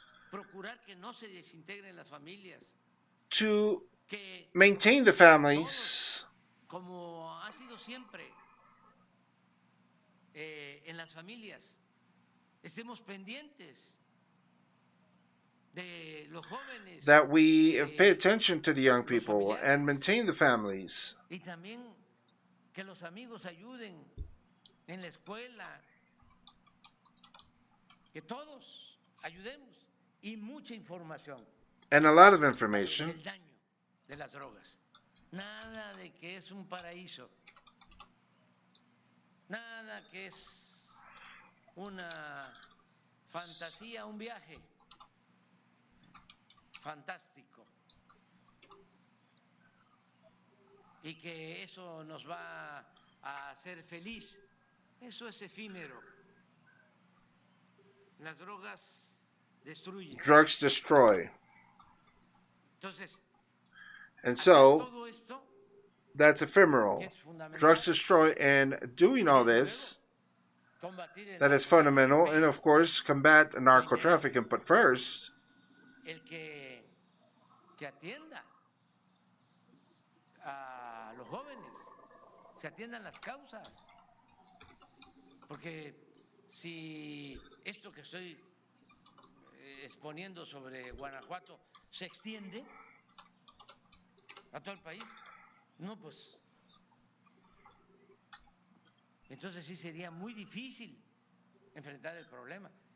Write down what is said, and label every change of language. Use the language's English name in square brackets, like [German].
[Spanish] Procurar que no se desintegren las familias. [English] To maintain the families. [Spanish] Todos, como ha sido siempre en las familias, estemos pendientes de los jóvenes. [English] That we pay attention to the young people and maintain the families. [Spanish] Y también que los amigos ayuden en la escuela, que todos ayudemos y mucha información. [English] And a lot of information. [Spanish] El daño de las drogas. Nada de que es un paraíso. Nada que es una fantasía, un viaje fantástico. Y que eso nos va a hacer feliz. Eso es efímero. Las drogas destruyen. [English] Drugs destroy. [Spanish] Entonces, [English] and so, that's ephemeral. Drugs destroy, and doing all this, that is fundamental, and of course, combat narco-trafficking, but first, [Spanish] el que se atienda a los jóvenes, se atiendan las causas, porque si esto que estoy exponiendo sobre Guanajuato se extiende a todo el país, no, pues entonces sí sería muy difícil enfrentar el problema.